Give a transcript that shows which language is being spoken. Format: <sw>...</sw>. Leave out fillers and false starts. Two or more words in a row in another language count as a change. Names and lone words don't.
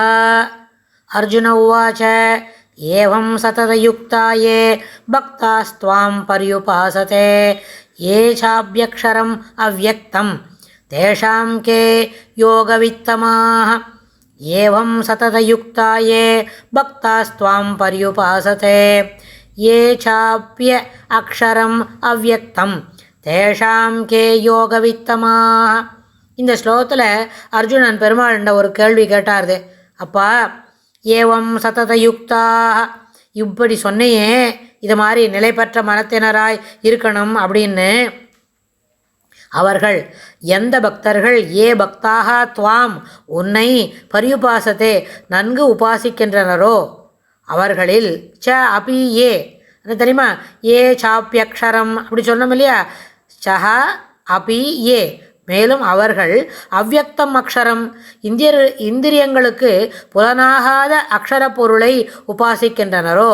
<sa>अर्जुन उवाच एवं सततयुक्ता ये भक्तास्त्वां पर्युपासते ये चाप्यक्षरम् अव्यक्तं तेषां के योगवित्तमाः। एवं सततयुक्ता ये भक्तास्त्वां पर्युपासते ये चाप्य अक्षरम् अव्यक्तं तेषां के योगवित्तमाः.</sa> <ta>இந்த ஸ்லோகத்தில் அர்ஜுனன் பெருமாள்கிட்ட ஒரு கேள்வி கேட்டார்து. அப்பா,</ta> <sa>एवं सततयुक्ता,</sa> <ta>இப்படி சொன்னையே இது மாதிரி நிலை பெற்ற மனத்தினராய் இருக்கணும் அப்படின்னு. அவர்கள் எந்த பக்தர்கள்</ta> <sa>ये भक्ताः त्वाम्</sa> <ta>உன்னை பரியுபாசத்தே நன்கு உபாசிக்கின்றனரோ அவர்களில்</ta> <sa>च अपि ये</sa> <ta>தெரியுமா,</ta> <sa>ये चाप्यक्षरम्</sa> <ta>அப்படி சொன்னோம் இல்லையா,</ta> <sa>सह अपि ये</sa> <ta>மேலும் அவர்கள்</ta> <sa>अव्यक्तम् अक्षरम्</sa> <ta>இந்திரியங்களுக்கு புலனாகாத அக்ஷர பொருளை உபாசிக்கின்றனரோ.</ta>